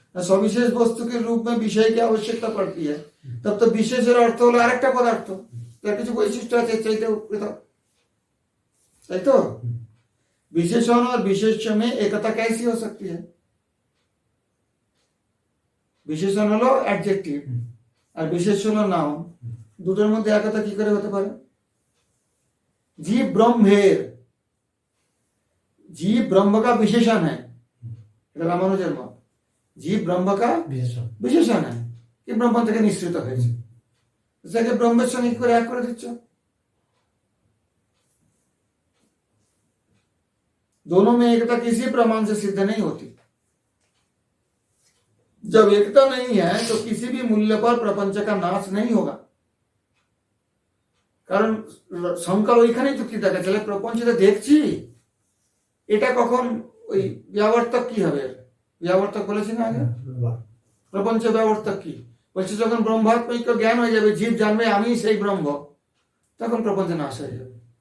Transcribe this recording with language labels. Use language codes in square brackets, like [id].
[hi] সবিশেষ वस्तु के रूप में विषय की आवश्यकता पड़ती है, तब तो विशेषের [bn] অর্থ হলো আরেকটা পদার্থ, তার কিছু বৈশিষ্ট্য আছে চাইতে পৃথক, তাই তো? [hi] विशेषण और विशेष्य में एकता कैसी हो सकती है? [bn] विशेषण হলো অ্যাডজেক্টিভ আর বিশেষ্য হলো নাউন, দুটোর মধ্যে একতা কি করে হতে পারে? [hi] जीव ब्रह्मेर, जीव ब्रह्म का विशेषण है, [bn] এটা রামানুজের মত। [hi] जीव ब्रह्म का विशेषण है कि [bn] ब्रह्म থেকে নিঃসৃত হয়েছে, সেটাকে ব্রহ্মের সঙ্গে করে এক করে দিচ্ছ। [hi] दोनों में एकता किसी प्रमाण से सिद्ध नहीं होती। जब एकता नहीं है तो किसी भी मूल्य पर प्रपंच का नाश नहीं होगा। [bn] কারণ শঙ্কর ওইখানেই যুক্তি দেখাচ্ছিল, প্রপঞ্চটা দেখছি, এটা কখন ওই ব্যাবর্তক কি হবে? ব্যাবর্তক বলেছি না আগে, প্রপঞ্চ ব্যাবর্তক কি বলছে? যখন ব্রহ্মাত্মিক জ্ঞান হয়ে যাবে, জীব জানবে আমি সেই ব্রহ্ম, তখন প্রপঞ্চ নাশ হয়ে যাবে।